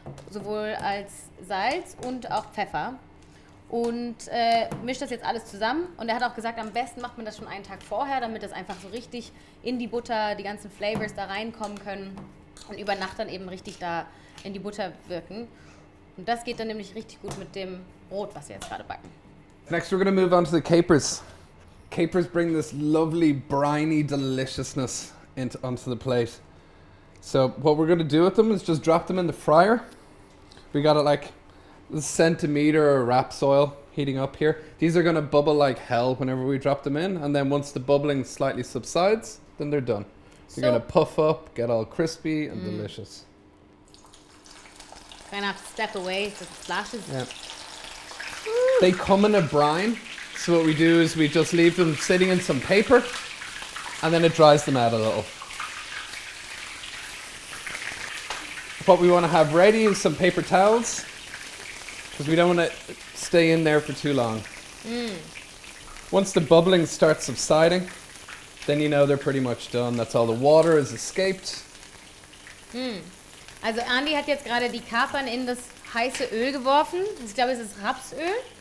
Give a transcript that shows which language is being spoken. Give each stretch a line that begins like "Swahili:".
German: Sowohl als Salz und auch Pfeffer. Und mischt das jetzt alles zusammen. Und er hat auch gesagt, am besten macht man das schon einen Tag vorher, damit das einfach so richtig in die Butter, die ganzen Flavors da reinkommen können. Und über Nacht dann eben richtig da in die Butter wirken. Und das geht dann nämlich richtig gut mit dem Brot, was wir jetzt gerade backen.
English: Next, we're going to move on to the capers. Capers bring this lovely briny deliciousness onto the plate. So what we're going to do with them is just drop them in the fryer. We got it like a centimeter of raps oil heating up here. These are going to bubble like hell whenever we drop them in. And then once the bubbling slightly subsides, then they're done. They're going to puff up, get all crispy and delicious. Kind of have to step away so it splashes. Yeah. They come in a brine. So what we do is we just leave them sitting in some paper and then it dries them out a little. What we want to have ready is some paper towels because we don't want to stay in there for too long. Once the bubbling starts subsiding, then you know they're pretty much done. That's all the water has escaped.
German: Also Andy hat jetzt gerade die Kapern in das heiße Öl geworfen. Ich glaube, es ist Rapsöl.